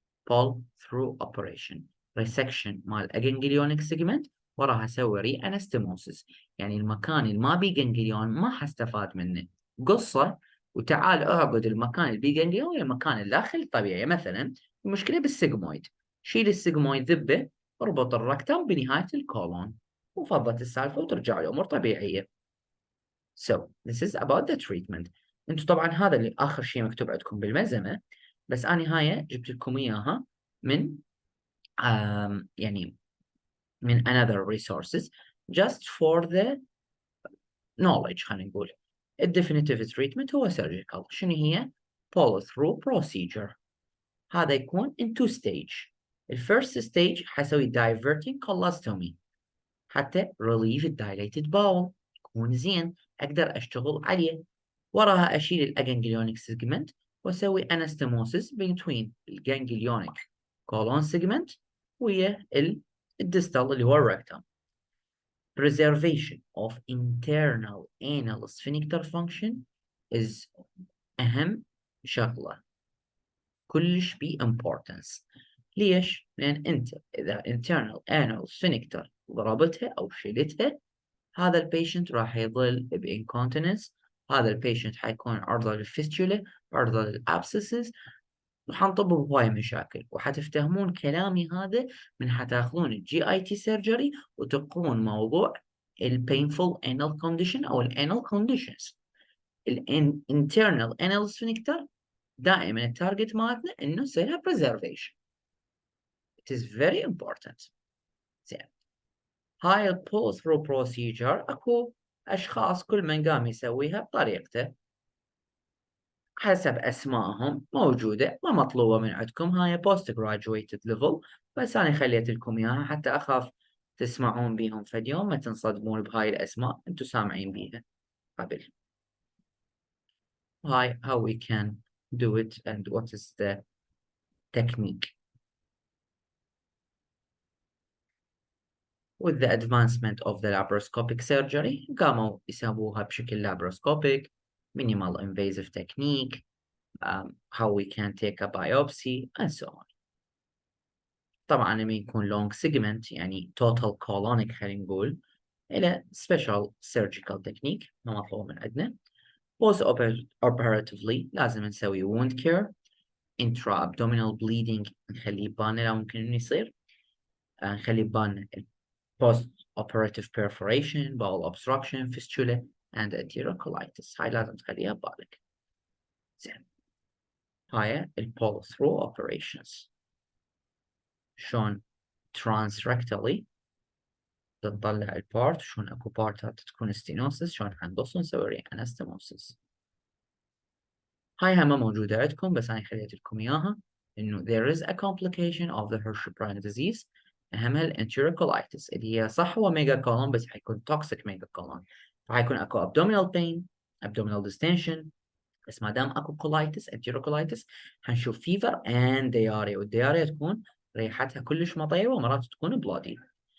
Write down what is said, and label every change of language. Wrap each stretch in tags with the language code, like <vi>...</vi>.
<ar>pull through operation resection مال aganglionic segment، وراها أسوي reanastomosis، يعني المكان اللي ما بيه ganglion ما حستفاد منه، قصة وتعال اعقد المكان اللي بيه ganglion المكان الداخل الطبيعي. مثلا المشكلة بالسيجمويد، شيل السيجمويد ذبه، اربط الركتم بنهاية الكولون، وفضت السالفة وترجع الأمور طبيعية.</ar> <en>So this is about the treatment.</en> <ar>انتم طبعا هذا اللي آخر شيء مكتوب عندكم بالملزمة، بس أنا هاي جبت لكم إياها من يعني من another resources</ar> <en>just for the knowledge.</en> <ar>خلينا نقول definitive treatment هو surgical. شنو هي؟ pull through procedure. هذا يكون in two stage. الفيرست stage حسوي diverting colostomy حتى relieve dilated bowel، يكون زين أقدر أشتغل عليه. وراها أشيل الأجنجليونيك segment وأسوي anastomosis between الجانجليونيك colon segment ويا الديستال اللي هو الركتم.</ar> <en>Preservation of internal anal sphincter function is</en> <ar>أهم شغلة كلش بي</ar> <en>importance.</en> <ar>ليش؟ لأن أنت إذا internal anal sphincter ضربتها أو شلتها هذا البيشنت راح يظل بإنكونتيننس، هذا البيشنت حيكون عرضة للفيستولا، عرضة للأبسسز، وحنطب بهواي مشاكل. وحتفتهمون كلامي هذا من حتاخذون الجي اي تي سيرجري وتقون موضوع البينفول anal condition أو الانال conditions. الانترنال anal sphincter دائما التارجت مالتنا انه نسوي preservation.</ar> <en>It is very important.</en> <ar>زين. هاي ال pull through procedure أكو أشخاص كل من قام يسويها بطريقته حسب أسمائهم موجودة ما مطلوبة من عندكم هاي post graduated level بس أنا خليت لكم إياها حتى أخاف تسمعون بيهم فد يوم ما تنصدمون بهاي الأسماء أنتم سامعين بيها قبل.</ar> <en>Hi, how we can do it and what is the technique. With the advancement of the laparoscopic surgery</en> <ar>قاموا يسووها بشكل</ar> <en>laparoscopic minimal invasive technique, how we can take a biopsy and so on.</en> <ar>طبعا لما يكون long segment يعني total colonic خلينا نقول إلى special surgical technique ما مطلوب من عندنا.</ar> <en>post operatively لازم نسوي wound care, intra-abdominal bleeding نخليه يبان لو ممكن إنه يصير, نخلي يبان post operative perforation, bowel obstruction, fistula and enterocolitis.</en> <ar>هاي لازم تخليها ببالك. زين.</ar> <en>هاي ال pull through operations.</en> <ar>شلون transrectally تطلع البارت, شلون اكو بارتات تكون stenosis, شلون حنقص ونسوي anastomosis. هاي هم موجودة عندكم بس أنا خليت لكم إياها إنه</ar> <en>there is a complication of the hirschsprung disease</en> <ar>أهمها الانتيروكولايتس اللي هي صح هو ميجا كولون بس حيكون توكسيك ميجا كولون, فحيكون أكو abdominal pain, abdominal distension, بس ما دام أكو كولايتس انتيروكولايتس حنشوف fever and diarrhea, والدياريا تكون ريحتها كلش مطيرة ومرات تكون bloody.</ar>